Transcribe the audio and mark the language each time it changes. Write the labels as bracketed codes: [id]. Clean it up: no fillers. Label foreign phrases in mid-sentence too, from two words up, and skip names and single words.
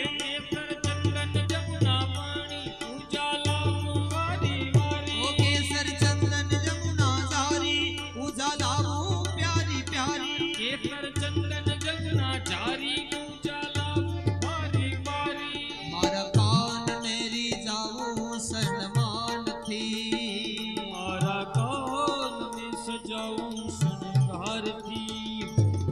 [gu] કેસર ચંદન જમુના પાણી ઉજાલા વારી વારી. [hi] ओ केसर चंदन यमुना धारी उजाला प्यारी प्यारी. [gu] કેસર ચંદન જમુના જારી ઉજાલા વારી વારી. મારા કાન ને રીઝાવું સન્માનથી. મારા કાનને સજાવું શણગારથી.